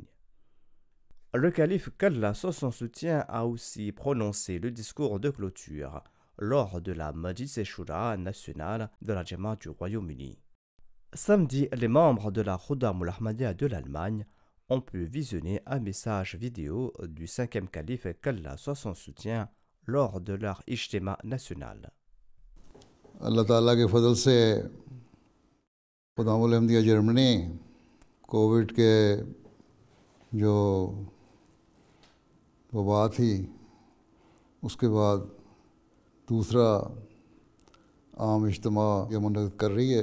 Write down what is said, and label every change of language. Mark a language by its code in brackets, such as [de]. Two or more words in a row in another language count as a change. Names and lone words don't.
[fr] Le calife qu'Allah soit son soutien a aussi prononcé le discours de clôture lors de la Majlis Shura nationale de la Jamaat du Royaume-Uni. Samedi, les membres de la Khuddam al-Ahmadiyya de l'Allemagne ont pu visionner un message vidéo du 5e calife qu'Allah soit son soutien lors de leur ijtima national. [ur] اللہ تعالیٰ کے فضل سے خدام الحمدیہ جرمنی کووڈ کے جو وبا تھی اس کے بعد دوسرا عام اجتماع یہ منعقد کر رہی ہے۔